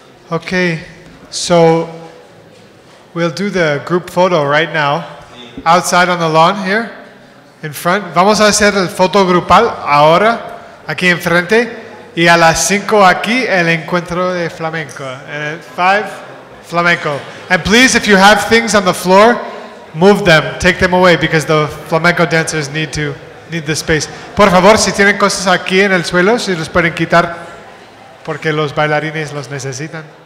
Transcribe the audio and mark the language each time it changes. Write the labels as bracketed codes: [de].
[en] Okay, so we'll do the group photo right now, outside on the lawn here, in front. [es] Vamos a hacer el foto grupal ahora, aquí enfrente, y a las 5 aquí el encuentro de flamenco. [en] And at 5, flamenco. And please, if you have things on the floor, move them, take them away, because the flamenco dancers need the space. [es] Por favor, si tienen cosas aquí en el suelo, si los pueden quitar, porque los bailarines los necesitan.